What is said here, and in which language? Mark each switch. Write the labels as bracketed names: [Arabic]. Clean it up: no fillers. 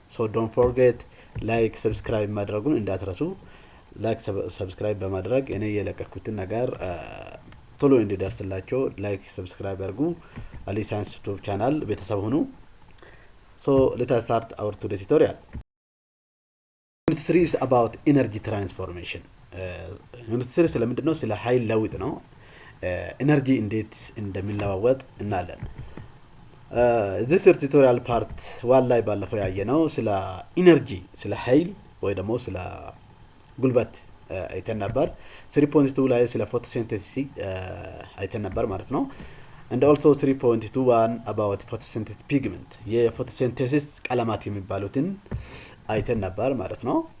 [English] So don't forget like subscribe [Amharic] ማድረጉን እንዳትረሱ። ላይክ ሰብስክራይብ በማድረግ እኔ የለቀኩትን ነገር ቶሎ እንዲደርስላችሁ ላይክ ሰብስክራይብ አድርጉ። አሊይ ሳይንስ ዩቲዩብ ቻናል ቤተሰብ ሁኑ። [English] So let us start our today's tutorial. Unit 3 is about energy transformation. [Amharic] Unit 3 ስለምንድን ነው? ስለ ኃይል ለውጥ ነው። ኤነርጂ እንዴት እንደሚለዋወጥ እናያለን። [English] this tutorial part 1 [Amharic] ላይ ባለፈው ያየነው ስለ ኢነርጂ ስለ ኃይል ወይ ደግሞ ስለ ጉልበት አይተን ነበር። 3.2 ላይ ስለ ፎቶሲንተሲስ አይተን ነበር ማለት ነው። [English] and also 3.21 about photosynthetic pigment [Amharic] የፎቶሲንተሲስ ቀለማት የሚባሉትን አይተን ነበር ማለት ነው።